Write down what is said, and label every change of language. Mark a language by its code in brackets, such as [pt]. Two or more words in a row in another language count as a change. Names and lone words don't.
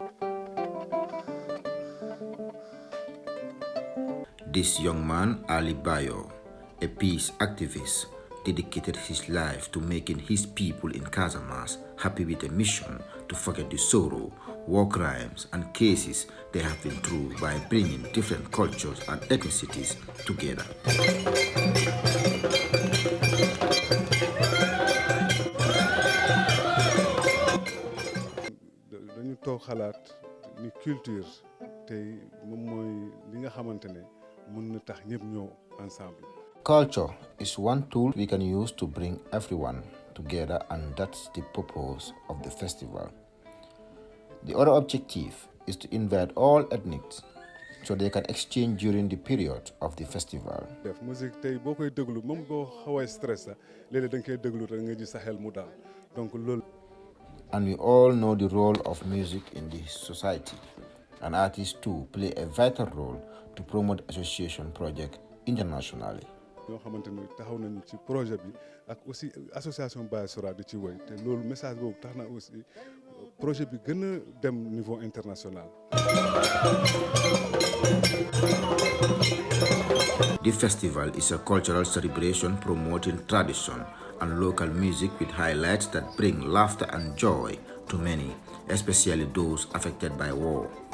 [en] This young man, Ali Bayo, a peace activist, dedicated his life to making his people in Casamance happy with a mission to forget the sorrow, war crimes, and cases they have been through by bringing different cultures and ethnicities together. [wo] dañu toog xalaat ni culture tey moom mooy li nga xamante ne mën na tax ñëpp ñëw ensemble. [en] Culture is one tool we can use to bring everyone together, and that's the purpose of the festival. The other objective is to invite all ethnics so they can exchange during the period of the festival. [wo] def musique tey boo koy déglu même boo xawee stress sax léeg-léeg da nga koy déglu rek nga gis sa xel mu daal donc loolu. [en] And we all know the role of music in the society, and artists too play a vital role to promote association projects internationally. [wo] ñoo xamante ni taxaw nañu ci projet bi ak aussi association Bayo Sora'S di ci woy te loolu message boobu tax na aussi projet bi gën a dem [fr] niveau international. [en] The festival is a cultural celebration promoting tradition and local music with highlights that bring laughter and joy to many, especially those affected by war.